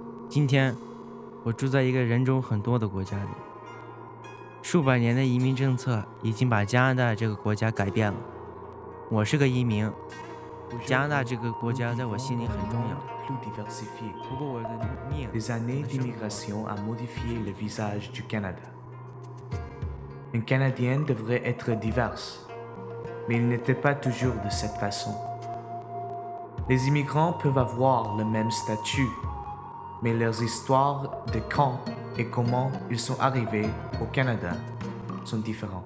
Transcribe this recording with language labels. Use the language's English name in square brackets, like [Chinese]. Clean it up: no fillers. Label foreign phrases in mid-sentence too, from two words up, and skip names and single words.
[Chinese] 今天，我住在一个人种很多的国家里，数百年的移民政策已经把加拿大这个国家改变了。我是个移民，加拿大这个国家在我心里很重要。不过我的命， [French] Les années d'immigration ont modifié le visage du Canada. Un Canadien devrait être divers, mais il n'était pas toujours de cette façon. Les immigrants peuvent avoir le même statut, mais leurs histoires de quand et comment ils sont arrivés au Canada sont différents.